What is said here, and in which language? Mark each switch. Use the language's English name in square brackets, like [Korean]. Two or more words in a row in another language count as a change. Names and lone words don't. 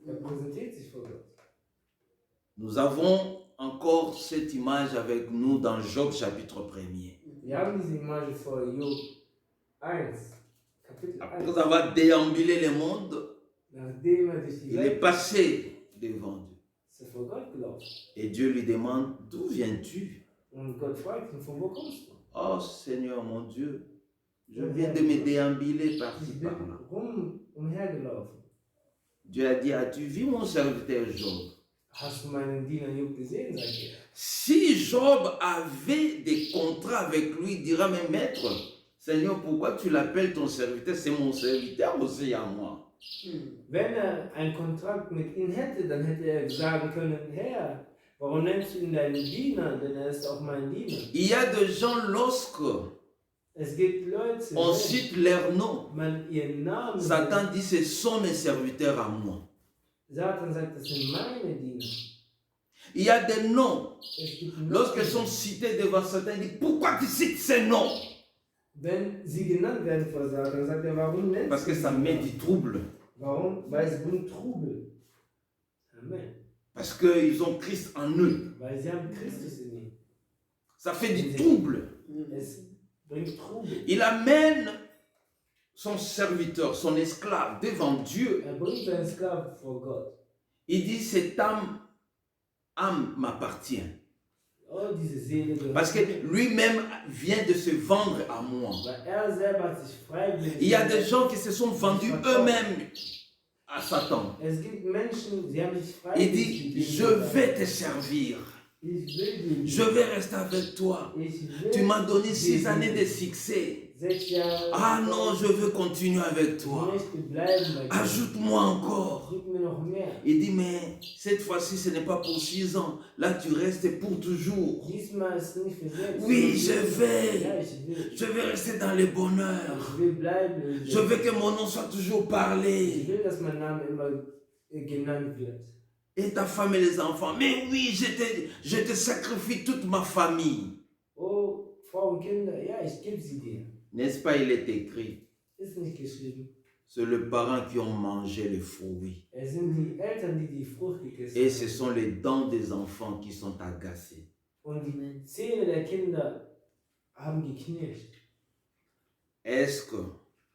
[German] Er präsentiert sich vor Gott. [French] Nous avons encore cette image avec nous dans Job chapitre 1er. [German] Wir haben diese Image vor Job 1, Kapitel 1. [French] Après avoir déambulé le monde, [German] Nachdem er durch die [French] il est [German] Welt [French] passé devant Dieu. [German] ist, er vor Gott gelaufen. [French] Et Dieu lui demande, d'où viens-tu? [German] Und Gott fragt ihn, von wo kommst du? [French] Oh Seigneur mon Dieu, je viens de me déambuler par-ci [German] Ich bin [French] par-là. [German] umhergelaufen. [French] Dieu a dit, as-tu vu mon serviteur Job? [German] Hast du meinen Diener Job gesehen, sagt er. [French] Si Job avait des contrats avec lui, il dira, mais maître, Seigneur, pourquoi tu l'appelles ton serviteur? C'est mon serviteur aussi à moi. [German] Wenn er einen Kontrakt mit ihm hätte, dann hätte er sagen können, Herr, warum nennst du ihn deinen Diener? Denn er ist auch mein Diener. [French] Il y a des gens, lorsque [German] Es gibt Leute, [French] on [German] wenn [French] cite leur nom, [German] man ihren Namen [French] Satan dit, ce sont mes serviteurs à moi. [German] Satan sagt, das sind meine Diener. [French] Il y a des noms, [German] Es gibt [French] lorsqu'ils [German] Namen. [French] sont cités devant Satan, il dit, pourquoi tu cites ces noms? [German] Wenn sie genannt werden vor Satan, sagt er, warum nennst [French] Parce que [German] du [French] ça [German] sie? [French] met du trouble. [German] Warum? Weil es bringt Trubel. [French] Amen. Parce qu'ils ont Christ en eux. [German] Weil sie haben Christus in ihnen. [French] Ça fait du trouble. [German] Es bringt Trubel. [French] Il amène son serviteur, son esclave devant Dieu. [German] Er bringt seinen Sklaven vor Gott. [French] Il dit, cette âme m'appartient. [German] Oh, diese Seele gehört [French] Parce que [German] mir. [French] lui-même vient de se vendre à moi. [German] Weil er selber hat sich freiwillig. [French] Il y a des gens qui se sont vendus eux-mêmes à Satan. [German] Es gibt Menschen, sie haben sich [French] Il [German] freiwillig. [French] dit, [German] gegeben. [French] je vais te servir. [German] Ich will dir [French] Je vais rester avec toi. [German] Ich will [French] Tu m'as donné 6 [German] dir [French] années de succès. [German] 6 Jahre. [French] Ah non, je veux continuer avec [German] Ich [French] toi. [German] möchte bleiben bei dir. [French] Ajoute-moi encore. [German] Gib mir noch mehr. [French] Il dit, mais cette fois-ci, ce n'est pas pour 6 ans. Là, tu restes pour toujours. [German] Diesmal ist es nicht für selbst. [French] Oui, je vais. [German] Ja, ich will. [French] Je vais rester dans le bonheur. [German] Ich will bleiben. [French] Je veux que mon nom soit toujours parlé. [German] Ich will, dass mein Name immer genannt wird. [French] Et ta femme et les enfants. Mais oui, je te sacrifie toute ma famille. [German] Oh, Frau und Kinder, ja, ich gebe sie dir. [French] N'est-ce pas, il est écrit. [German] Ist nicht geschrieben. [French] C'est les parents qui ont mangé les fruits. [German] Es sind die Eltern, die die Frucht gegessen [French] Et [German] haben. [French] ce sont les dents des enfants qui sont agacées. [German] Und die Zähne der Kinder haben geknirscht. [French] Est-ce que